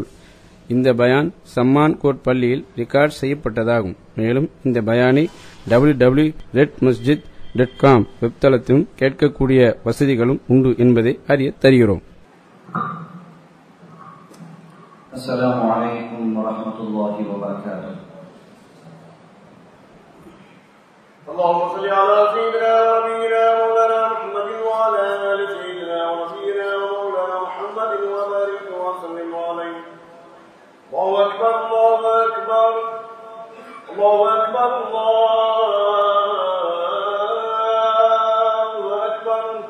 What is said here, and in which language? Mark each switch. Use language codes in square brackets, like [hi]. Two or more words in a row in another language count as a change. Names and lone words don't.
[ta] இந்த பயான் சம்மான் கோட் பள்ளியில் ரெக்கார்ட் செய்யப்பட்டதாகும். மேலும் இந்த பயானை www.redmasjid.com வெப்தளத்திலும் கேட்கக்கூடிய வசதிகளும் உண்டு என்பதை அறிய தருகிறோம். [ar] السلام عليكم ورحمة الله وبركاته. اللهم صل على سيدنا ونبينا مولانا محمد وعلى ال سيدنا ونبينا ومولانا محمد وبارك وسلم عليه. الله اكبر الله اكبر الله اكبر الله اكبر.